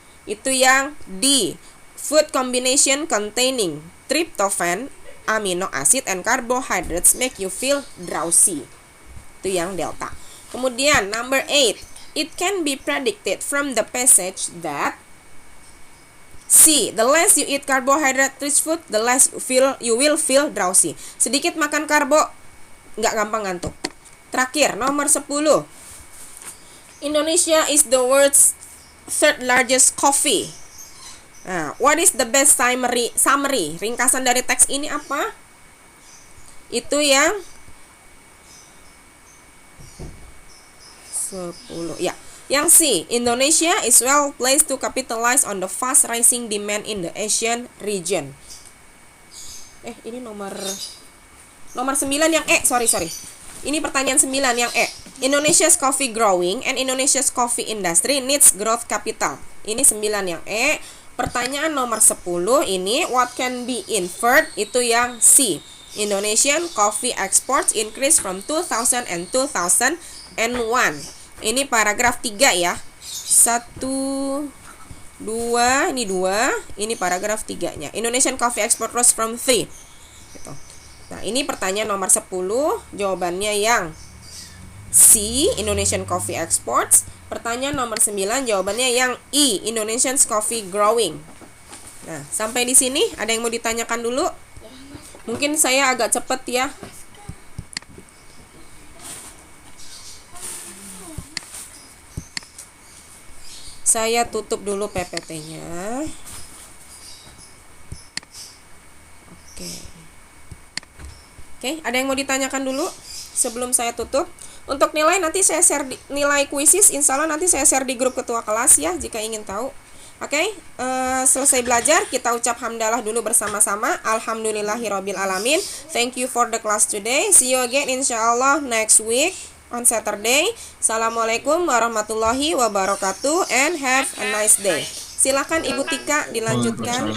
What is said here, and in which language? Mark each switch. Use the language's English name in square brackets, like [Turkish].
[Indonesian] Itu yang D. [English] Food combination containing tryptophan, amino acid, and carbohydrates make you feel drowsy. [Indonesian] Itu yang delta. Kemudian, [English] number 8. It can be predicted from the passage that C. The less you eat carbohydrate-rich food, the less you will feel drowsy. [Indonesian] Sedikit makan karbo, nggak gampang ngantuk. Terakhir, nomor 10. [English] Indonesia is the world's third largest coffee. Nah, what is the best summary? [Indonesian] Ringkasan dari teks ini apa? Itu yang 10. Ya. Yang C, [English] Indonesia is well placed to capitalize on the fast rising demand in the Asian region. [Indonesian] Ini nomor 9 yang E, sorry. Ini pertanyaan 9 yang E. [English] Indonesia's coffee growing and Indonesia's coffee industry needs growth capital. [Indonesian] Ini 9 yang E. Pertanyaan nomor 10 ini [English] what can be inferred, [Indonesian] itu yang C. [English] Indonesian coffee exports increase from 2000 and 2001. [Indonesian] Ini paragraf 3 ya. 1, 2, ini 2. Ini paragraf 3-nya. [English] Indonesian coffee export rose from 3. [Indonesian] Gitu. Nah, ini pertanyaan nomor 10. Jawabannya yang C, [English] Indonesian coffee exports. [Indonesian] Pertanyaan nomor 9, jawabannya yang E, [English] Indonesian coffee growing. [Indonesian] Nah, sampai di sini ada yang mau ditanyakan dulu? Mungkin saya agak cepet ya. Saya tutup dulu PPT-nya. Oke, ada yang mau ditanyakan dulu sebelum saya tutup? Untuk nilai nanti saya share nilai kuisis, insya Allah nanti saya share di grup ketua kelas ya jika ingin tahu. Oke, selesai belajar, kita ucap hamdalah dulu bersama-sama. [Arabic] Alhamdulillahirabbil alamin. [English] Thank you for the class today. See you again insyaallah next week on Saturday. [Arabic] Assalamualaikum warahmatullahi wabarakatuh [English] and have a nice day. [Indonesian] Silakan Ibu Tika dilanjutkan.